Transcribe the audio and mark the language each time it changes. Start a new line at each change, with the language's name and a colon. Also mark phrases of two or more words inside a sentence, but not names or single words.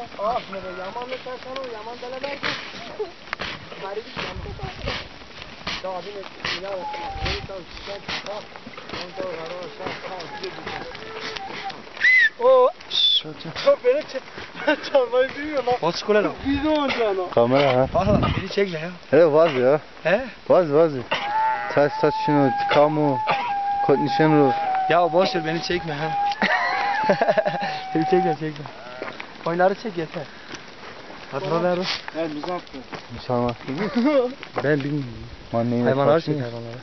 Turkish: Ah ne be yaman ne tersen o? Yaman delemez mi? Bari bir yaman. Daha bir ne ya? Onu tam çıkar çıkar. Onu da araşa kaldı. O çok beni çalmayı biliyor lan.
English: What's going on?
Turkish: Video oynuyor. Kamera ha. Valla beni çekme ya. He vaz ya. He? Vaz. Saç şunu, kamu, konuşunu. Ya boş ver beni çekme ha. Beni çekme. Oyunları çek yeter. Hatırlar o. Evet Muzaffar. Müsaade. Ben bilmiyorum. Anneyi Hayvanlar çek hayvanları.